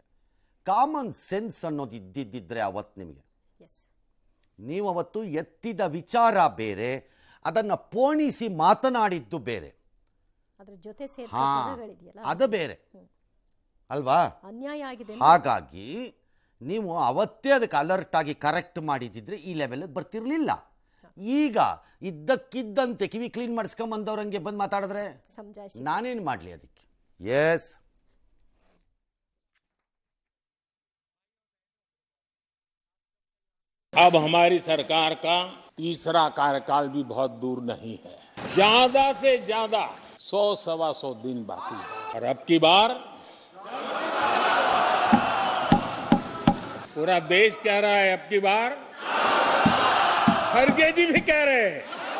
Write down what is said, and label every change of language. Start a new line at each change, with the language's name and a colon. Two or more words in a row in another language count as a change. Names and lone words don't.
English: common sense
Kannada: ಅನ್ನೋದು ಇದ್ದಿದ್ದರೆ ಅವತ್ತು ನಿಮಗೆ, ನೀವು ಅವತ್ತು ಎತ್ತಿದ ವಿಚಾರ ಬೇರೆ, ಅದನ್ನು ಪೋಣಿಸಿ ಮಾತನಾಡಿದ್ದು ಬೇರೆ, ಅದು ಬೇರೆ ಅಲ್ವಾ? ಹಾಗಾಗಿ ನೀವು ಅವತ್ತೇ ಅದಕ್ಕೆ ಅಲರ್ಟ್ ಆಗಿ ಕರೆಕ್ಟ್ ಮಾಡಿದ್ದಿದ್ರೆ ಈ ಲೆವೆಲ್ಗೆ ಬರ್ತಿರ್ಲಿಲ್ಲ. ಈಗ ಇದ್ದಕ್ಕಿದ್ದಂತೆ ಕಿವಿ ಕ್ಲೀನ್ ಮಾಡಿಸ್ಕೊಂಬಂದವ್ರಂಗೆ ಬಂದು ಮಾತಾಡಿದ್ರೆ ನಾನೇನು ಮಾಡಲಿ ಅದಕ್ಕೆ? ಎಸ್,
Hindi: अब हमारी सरकार का तीसरा कार्यकाल भी बहुत दूर नहीं है, ज्यादा से ज्यादा 100-125 दिन बाकी है। और अब की बार पूरा देश कह रहा है, अब की बार खड़गे जी भी कह रहे हैं।